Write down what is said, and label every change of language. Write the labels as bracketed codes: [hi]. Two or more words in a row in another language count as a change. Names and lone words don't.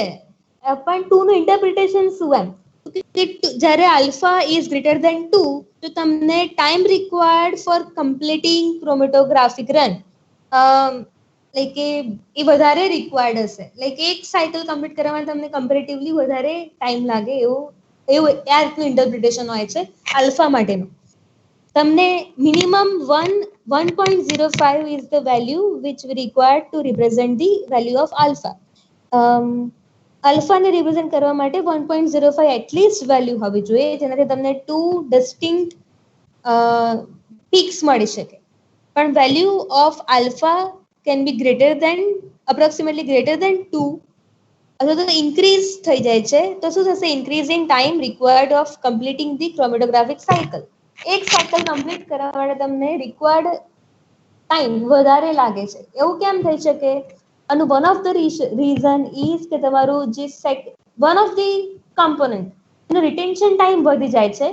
[gu] પણ 2 નું ઇન્ટરપ્રિટેશન શું એમ કે જ્યારે [en] alpha is greater than 2 [gu] તો તમને [en] time required for completing chromatographic run like a [gu] વધારે રિક્વાયર્ડ હશે. લાઈક એક [en] cycle complete [gu] કરવામાં તમને કમ્પેરેટિવલી વધારે ટાઈમ લાગે એવું આ રીતનું ઇન્ટરપ્રિટેશન હોય છે આલ્ફા માટેનું. [en] તમને મિનિમમ 1.05 is the value which we require to represent the value of alpha. [gu] આલ્ફાને રિપ્રેઝન્ટ કરવા માટે 1.05 [en] at least value [gu] હોવી જોઈએ, જેનાથી તમને 2 [en] distinct peaks [gu] મળી શકે. પણ [en] value of alpha can be approximately greater than 2 [gu] અથવા તો ઇન્ક્રીઝ થઈ જાય છે, તો શું થશે? [en] increasing time required of completing the chromatographic cycle. [gu] એક [en] cycle complete [gu] કરવા માટે તમને [en] required time [gu] વધારે લાગે છે. એવું કેમ થઈ શકે? અને [en] one of the reason is [gu] કે તમારું જે [en] one of the component [gu] એનો [en] retention time [gu] વધી જાય છે.